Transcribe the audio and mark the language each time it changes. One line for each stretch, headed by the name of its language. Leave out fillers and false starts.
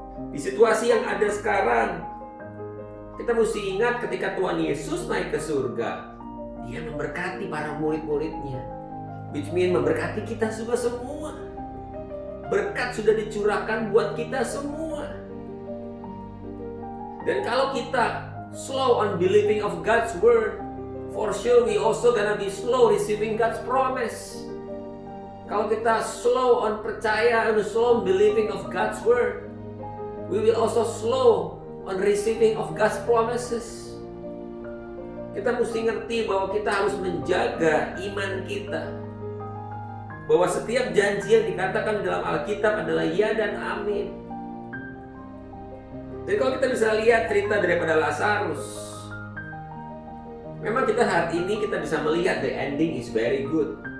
Indonesian: Di situasi yang ada sekarang, kita mesti ingat ketika Tuhan Yesus naik ke surga, Dia memberkati para murid-muridnya,
English: which means
Indonesian: memberkati kita juga semua. Berkat sudah dicurahkan buat kita semua. Dan kalau kita
English: slow on believing of God's word, for sure we also gonna be slow receiving God's promise.
Indonesian: Kalau kita
English: slow on percaya and slow on believing of God's word, we will also slow on receiving of God's promises.
Indonesian: Kita mesti ngerti bahwa kita harus menjaga iman kita, bahwa setiap janji yang dikatakan dalam Alkitab adalah ya dan amin. Jadi kalau kita bisa lihat cerita daripada Lazarus, memang kita hari ini kita bisa melihat
English: the ending is very good.